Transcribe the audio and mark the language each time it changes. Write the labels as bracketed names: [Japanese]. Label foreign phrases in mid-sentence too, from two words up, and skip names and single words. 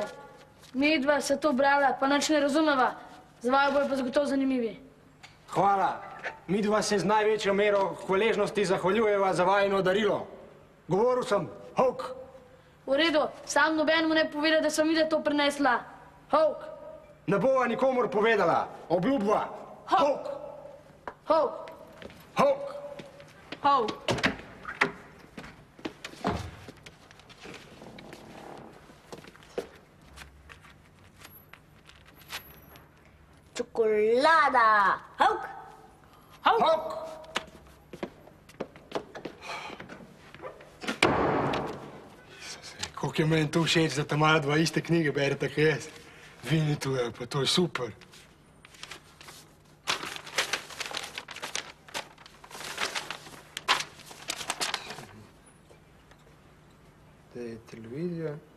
[Slovenian] Mi dva se to brala, pa nič ne razumeva. Za vaju bojo pa zagotovo zanimivi. Hvala. Mi dva se z največjo mero hvaležnosti zahvaljujeva za vajino darilo. Govoril sem, Hok. V redu, sam nobenemu ne poveda, da sem videla to prinesla. Hok. Ne bova nikomor povedala. Obljubva. Hok. Hok. Hok. Hok. Čokolada. Hok. Hok. Koliko je meni to všeč, da ta mala dva iste knjige bereta, kot jaz. Vinnetou je, pa to je super. To je televizija.